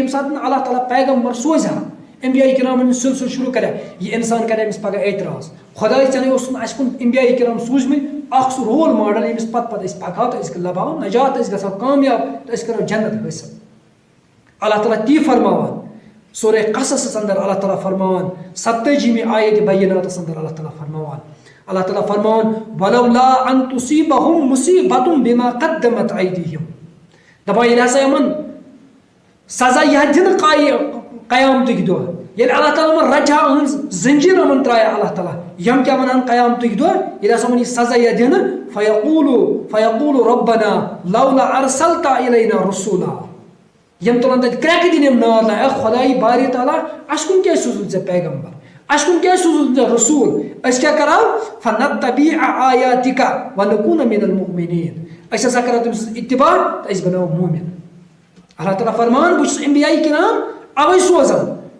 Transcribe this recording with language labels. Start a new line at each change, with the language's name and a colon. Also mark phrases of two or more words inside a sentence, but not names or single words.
Kashmiri: ییٚمہِ ساتہٕ اللہ تعالیٰ پیغمبر سوزِ ہا انبیاء کرامن ہُنٛد سلسلہٕ شروٗع کرِ یہِ انسان کرِ أمِس پگاہ اعتراض خۄداے ژےٚ نے اوس اَسہِ کُن انبیاء کرام سوٗزمٕتۍ اکھ سُہ
English: role model
Kashmiri: ییٚمِس پتہٕ أسۍ پکہو تہٕ أسۍ لباوو نجات أسۍ گژھو کامیاب تہٕ أسۍ کرو جنت حٲصِل اللہ تعالیٰ تی فرماوان سورہ قصصس اندر اللہ تعالیٰ فرماوان 27 آیت بیناتس اندر اللہ تعالیٰ فرماوان اللہ تعالیٰ فرماوان
Arabic: ولولا ان تصیبہم مصیبۃ بما قدمت ایدیہم
Kashmiri: دپان ییٚلہِ ہسا یِمن سزا یہِ دِنہٕ قیامتٕکۍ دۄہ ییٚلہِ اللہ تعالیٰ یِمن رچہِ ہا أہٕنٛز زنجیٖر یِمن ترٛایہِ اللہ تعالیٰ یِم کیٛاہ وَنان قیامتٕکۍ دۄہ ییٚلہِ ہسا یِمن یہِ سزا یِیہِ دِنہٕ
Arabic: فیقوٗلوٗ رۄبنا لولا ارسلتا الینا رسوٗلا
Kashmiri: یِم تُلن تتہِ کرٛٮ۪کہٕ دِنۍ یِم نار اے خۄدایہِ باری تعالیٰ اَسہِ کُن کیٛازِ سوٗزُتھ ژےٚ پیغمبر اَسہِ کُن کیٛازِ سوٗزُتھ ژےٚ رسوٗل أسۍ کیٛاہ کرو
Arabic: فنتبع آیاتِکا ونکوٗنَ من المؤمنیٖن
Kashmiri: أسۍ ہسا کرو تٔمۍ سٕنٛز اتباع تہٕ أسۍ بناوو موٗمِن اللہ تعالیٰ فرمان بہٕ چھُس انبیاء کرام اوے سوزان